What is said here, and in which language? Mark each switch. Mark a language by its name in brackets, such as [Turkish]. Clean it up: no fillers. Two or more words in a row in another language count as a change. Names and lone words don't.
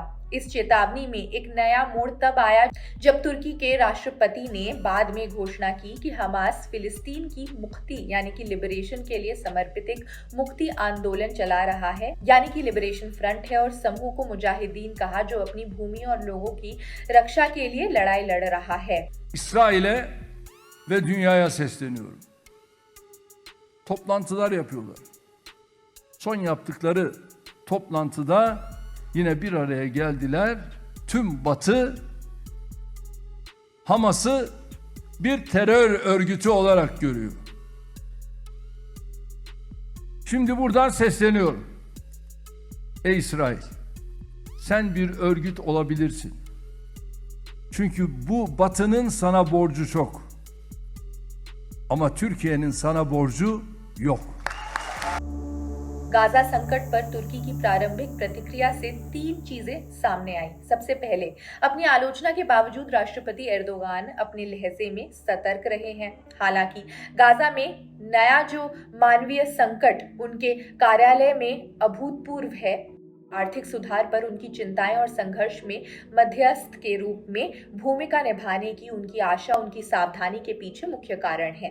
[Hindi] इस चेतावनी में एक नया मोड़ तब आया जब तुर्की के राष्ट्रपति ने बाद में घोषणा की कि हमास फिलिस्तीन की मुक्ति यानी कि लिबरेशन के लिए समर्पित एक मुक्ति आंदोलन चला रहा है, यानी कि [English] liberation front [Hindi] है, और समूह को मुजाहिदीन कहा जो अपनी भूमि और लोगों की रक्षा के लिए लड़ाई लड़ रहा है। [Turkish] İsrail'e ve dünyaya sesleniyorum. Toplantılar yapıyorlar. Son yaptıkları toplantıda yine bir araya geldiler. Tüm Batı Hamas'ı bir terör örgütü olarak görüyor. Şimdi buradan sesleniyorum. Ey İsrail, sen bir örgüt olabilirsin. Çünkü bu Batı'nın sana borcu çok. Ama Türkiye'nin sana borcu yok. [Hindi] गाजा संकट पर तुर्की की प्रारंभिक प्रतिक्रिया से 3 चीजें सामने आई। सबसे पहले, अपनी आलोचना के बावजूद राष्ट्रपति एर्दोगान अपने लहजे में सतर्क रहे हैं। हालांकि गाजा में नया जो मानवीय संकट उनके कार्यालय में अभूतपूर्व है, आर्थिक सुधार पर उनकी चिंताएं और संघर्ष में मध्यस्थ के रूप में भूमिका निभाने की उनकी आशा उनकी सावधानी के पीछे मुख्य कारण है।